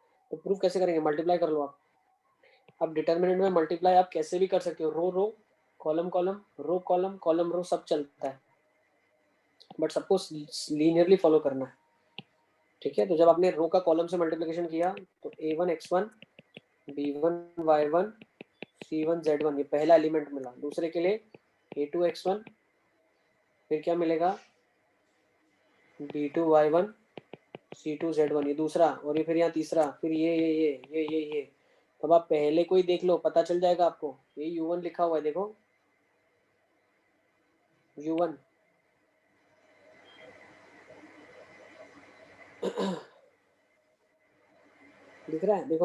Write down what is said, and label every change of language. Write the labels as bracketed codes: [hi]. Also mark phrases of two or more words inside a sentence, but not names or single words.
[hi] तो प्रूव कैसे करेंगे? मल्टीप्लाई कर लो आप। अब डिटर्मिनेंट में मल्टीप्लाई आप कैसे भी कर सकते हो, [en] row row, column column, row column, column row, [hi] सब चलता है, बट सबको लीनियरली फॉलो करना है। ठीक है, तो जब आपने रो का कॉलम से मल्टीप्लिकेशन किया तो a1 x1 b1 y1 c1 z1 ये पहला एलिमेंट मिला। दूसरे के लिए a2 x1, फिर क्या मिलेगा b2 y1 c2 z1 ये दूसरा, और ये फिर यहाँ तीसरा, फिर ये। तब आप पहले कोई देख लो, पता चल जाएगा आपको। ये u1 लिखा हुआ है, देखो u1 दिख रहा है?